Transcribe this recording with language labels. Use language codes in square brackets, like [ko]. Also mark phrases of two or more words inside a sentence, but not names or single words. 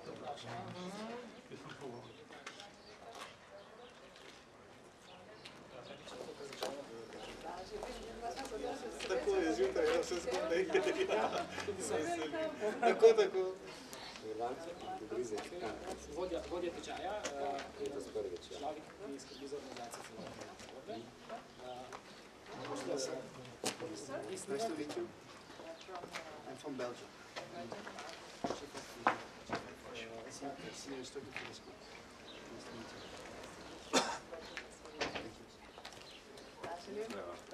[sl] Tako je zjutraj, da vse skupaj tako, tako. Vodja tečaja, človek, ki skrbi za organizacijo celotne zgodbe. [en] Nice to meet you. I'm from Belgium. Senior instructor for the school. Nice to meet you. Thank you.